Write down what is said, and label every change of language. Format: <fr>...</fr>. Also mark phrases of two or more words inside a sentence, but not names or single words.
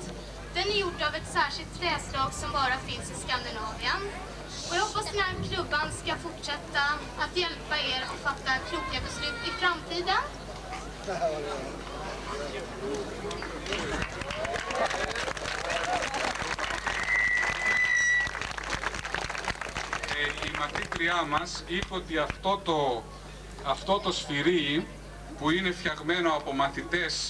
<sv>Den är gjord av ett särskilt träslag som bara finns i Skandinavien. Och jag hoppas den här klubban ska fortsätta att hjälpa er att fatta kloka beslut i framtiden.</sv> <el>Η μαθήτριά μας είπε ότι αυτό το σφυρί που είναι φτιαγμένο από μαθητές</el>